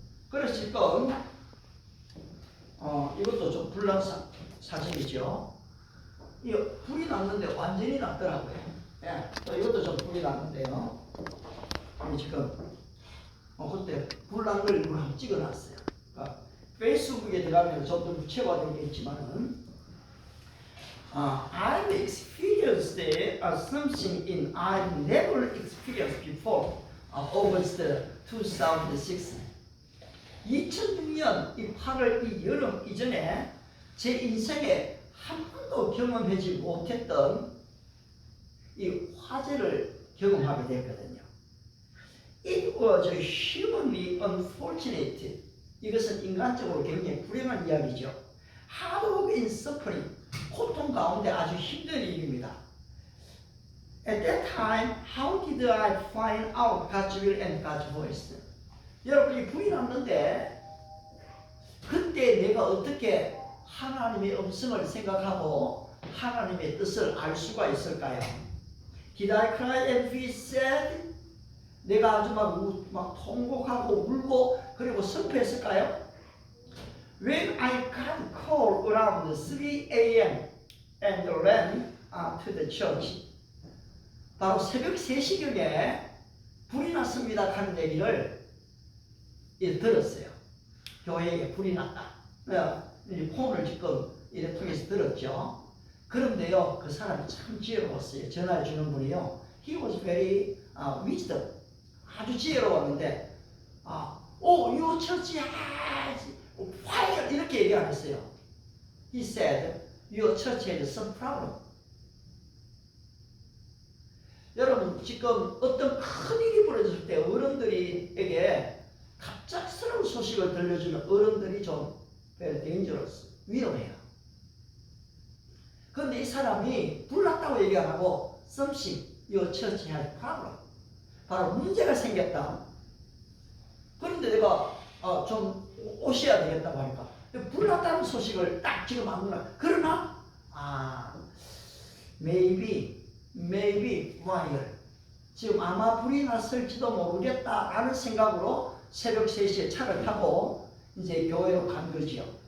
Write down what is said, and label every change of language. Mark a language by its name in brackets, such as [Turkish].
[Korean] 그래서 지금 이것도 좀 불난 사진이죠. 이 불이 났는데 완전히 났더라고요. 예, 또 이것도 좀 불이 났는데요. 지금 그때 불난 걸 일부러 한번 찍어놨어요. 그러니까 페이스북에 들어가면 좀 더 구체화되겠지만은 [English] I've experienced something in I've never experienced before. August 2006. [Korean] 2006년 이 8월 이 여름 이전에 제 인생에 한 번도 번도 경험하지 못했던 이 화재를 경험하게 됐거든요. [English] It was humanly unfortunate. [Korean] 이것은 인간적으로 굉장히 불행한 이야기죠. [English] Hard work in suffering. [Korean] 고통 가운데 아주 힘든 일입니다. [English] At that time, how did I find out God's will and God's voice? [Korean] 여러분이 불이 났는데 그때 내가 어떻게 하나님의 음성을 생각하고 하나님의 뜻을 알 수가 있을까요? [English] Did I cry and be sad? [Korean] 내가 아주 막 통곡하고 울고 그리고 슬퍼했을까요? [English] When I got called around 3 a.m. and ran to the church. [Korean] 바로 새벽 3시경에 불이 났습니다 하는 얘기를 들었어요. 교회에 불이 났다. 폰을 지금 이래 통해서 들었죠. 그런데요, 그 사람이 참 지혜로웠어요. 전화해 주는 분이요. [English] He was very wisdom. [Korean] 아주 지혜로웠는데, [English] your church has fire [Korean] 이렇게 얘기 안 했어요. [English] He said, your church has some problem. [Korean] 여러분, 지금 어떤 큰 일이 벌어졌을 때 어른들에게 갑작스러운 소식을 들려주는 어른들이 좀 [English] very dangerous, [Korean] 위험해요. 그런데 이 사람이 불났다고 얘기 안 하고 [English] something, your church has problem. [Korean] 바로 문제가 생겼다. 그런데 내가 좀 오셔야 되겠다고 하니까 불났다는 소식을 딱 지금 안 문화. 그러나 [English] maybe fire. [Korean] 지금 아마 불이 났을지도 모르겠다라는 생각으로 새벽 3시에 차를 타고 이제 교회로 간 거지요.